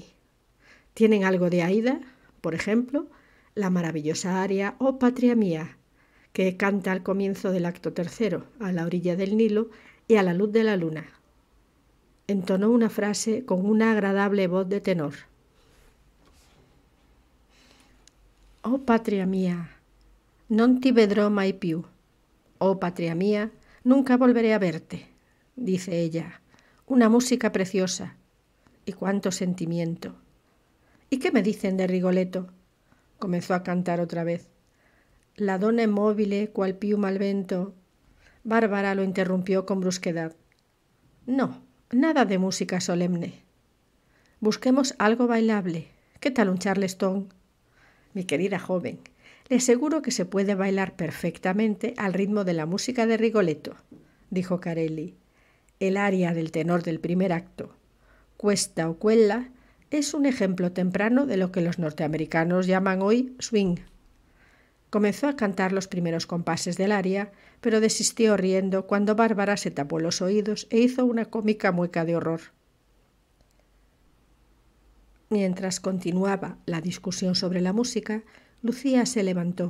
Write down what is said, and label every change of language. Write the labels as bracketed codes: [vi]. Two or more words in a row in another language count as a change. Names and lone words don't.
[es] Tienen algo de Aida, por ejemplo, la maravillosa aria «Oh Patria Mía», que canta al comienzo del acto tercero, a la orilla del Nilo y a la luz de la luna. Entonó una frase con una agradable voz de tenor. [it] «Oh patria mía, non ti vedrò mai più. Oh patria mía, [es] nunca volveré a verte», dice ella. «Una música preciosa. Y cuánto sentimiento». «¿Y qué me dicen de Rigoletto?», comenzó a cantar otra vez. [it] «La donna immobile, qual piuma al vento». [es] Bárbara lo interrumpió con brusquedad. «No, nada de música solemne. Busquemos algo bailable. ¿Qué tal un charleston? Mi querida joven, le aseguro que se puede bailar perfectamente al ritmo de la música de Rigoletto», dijo Carelli. «El aria del tenor del primer acto, [it] Questa o quella, [es] es un ejemplo temprano de lo que los norteamericanos llaman hoy swing». Comenzó a cantar los primeros compases del aria, pero desistió riendo cuando Bárbara se tapó los oídos e hizo una cómica mueca de horror. Mientras continuaba la discusión sobre la música, Lucía se levantó.